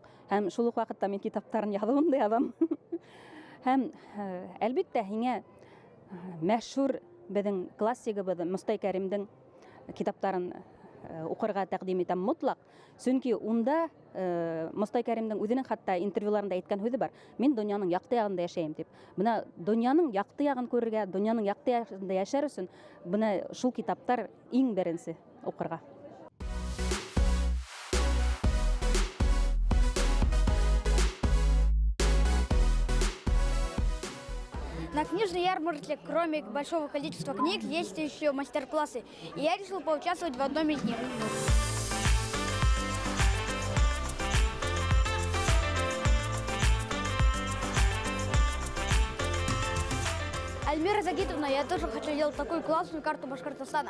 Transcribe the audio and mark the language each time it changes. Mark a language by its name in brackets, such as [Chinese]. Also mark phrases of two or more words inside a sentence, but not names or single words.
[Bashkir] Һәм шул ук вакытта мин китаптарын язуын да язам. Һәм әлбәттә һиңә мәшһүр безнең классигыбыз Мостай Кәримнең китаптарын укырга тәкъдим итәм мотлак. Чөнки унда Мостай Кәримнең үзенең хәтта интервьюларында әйткән сүзе бар. Мин дөньяның якты ягында яшәйм дип. Бына дөньяның якты ягын күрергә, дөньяның якты ягында яшәр өчен бына шул китаптар иң беренче укырга. [Russian] На книжной ярмарке, кроме большого количества книг, есть еще мастер-классы. И я решил поучаствовать в одном из них. Альмира Загитовна, я тоже хочу делать такую классную карту Башкортостана.